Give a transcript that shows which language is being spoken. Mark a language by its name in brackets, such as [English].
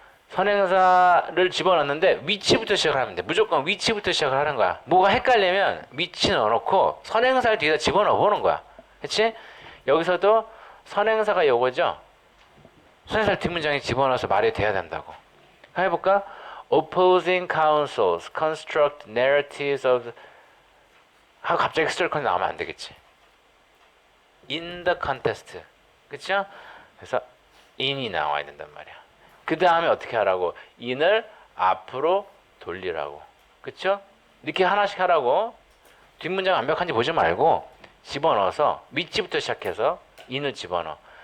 [Korean] 선행사를 집어넣는데 위치부터 시작을 하면 돼. 무조건 위치부터 시작을 하는 거야. 뭐가 헷갈리면 위치 넣어놓고 선행사를 뒤에다 집어넣어 보는 거야. 그렇지? 여기서도 선행사가 요거죠. 선행사를 뒷문장에 집어넣어서 말이 돼야 된다고. 해볼까? [English] Opposing counsels construct narratives of [Korean] 하고 갑자기 [English] historical [Korean] 나오면 안 되겠지. [English] In the contest. [Korean] 그쵸? 그래서 in이 나와야 된단 말이야. 그 다음에 어떻게 하라고? in을 앞으로 돌리라고. 그쵸? 이렇게 하나씩 하라고. 뒷문장 완벽한지 보지 말고 집어넣어서 위치부터 시작해서 in을 집어넣어.